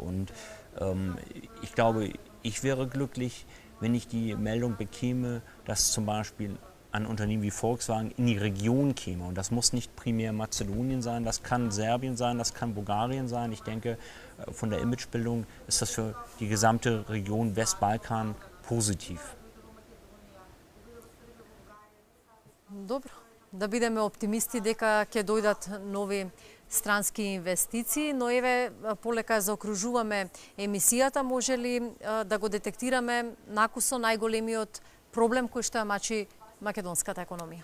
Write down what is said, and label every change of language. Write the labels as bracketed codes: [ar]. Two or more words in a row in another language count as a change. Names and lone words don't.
[de] Und ich glaube, ich wäre glücklich, wenn ich die Meldung bekäme, dass zum Beispiel ein Unternehmen wie Volkswagen in die Region käme. Und das muss nicht primär Mazedonien sein, das kann Serbien sein, das kann Bulgarien sein. Ich denke, von der Imagebildung ist das für die gesamte Region Westbalkan positiv. [mk] Добро, да бидеме оптимисти дека ќе дојдат нови странски инвестиции, но еве полека заокружуваме емисијата, може ли да го детектираме накусо најголемиот проблем кој што ја мачи македонската економија?